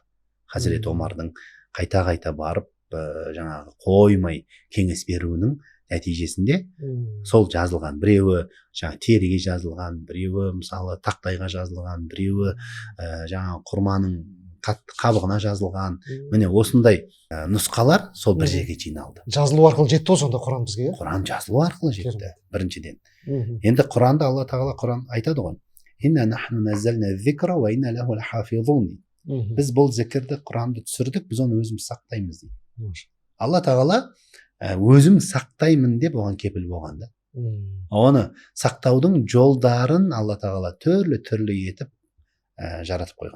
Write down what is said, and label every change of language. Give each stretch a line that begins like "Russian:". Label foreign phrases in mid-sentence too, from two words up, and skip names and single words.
Kazakh: Хазіреті Омардың қайта барып жаңағы қоймай кеңес беруінің нәтижесінде сол жазылған, біреуі жаңа теріге жазылған, біреуі мысалы тақтайға жазылған, біреуі жаңа құрманың қабығына жазылған. Міне осындай нұсқалар сол бір жерге жиналды. Жазылу арқылы жетті ғой сонда Құран бізге? Құран жазылу арқылы жетті, біріншіден. Енді Құранды Алла тағала Құран айтады ғой.
Arabic: إنا نحن نزلنا الذكر وإنا له لحافظون.
Kazakh: Біз бұл зікірді, Құранды түсірдік, біз оны өзіміз сақтаймыз дейді. Алла тағала өзім сақтаймын деп оған кепіл болған да. Оны сақтаудың жолдарын Алла тағала түрлі етіп жаратып қойған.